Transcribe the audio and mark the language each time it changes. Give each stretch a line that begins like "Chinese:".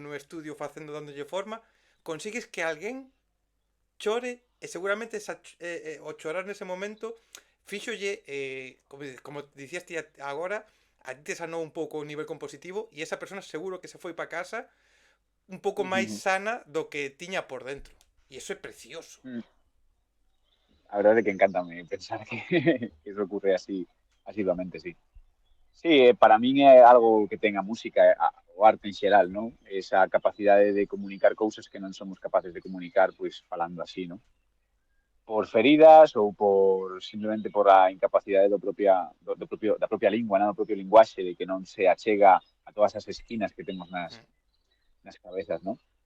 Galician: no estudio facendo dándolle forma, consigues que alguén chore e seguramente o chorar nese momento fíxolle, como dicías ti agora, a ti te sanou un pouco o nivel compositivo e esa persona seguro que se foi para casa un pouco máis ujú, sana do que tiña por dentro. E iso é precioso. ujú.
Spanish: La verdad es que encanta pensar que, que eso ocurre así, asiduamente, sí.
Galician: Sí, para min é algo que ten a música o arte en xeral, non? Esa capacidade de comunicar cousas que non somos capaces de comunicar, pois, falando así, non? Por feridas ou por simplemente por a incapacidade da propia lingua, non? Do propio linguaxe, de que non se achega a todas as esquinas que temos nas cabezas, non?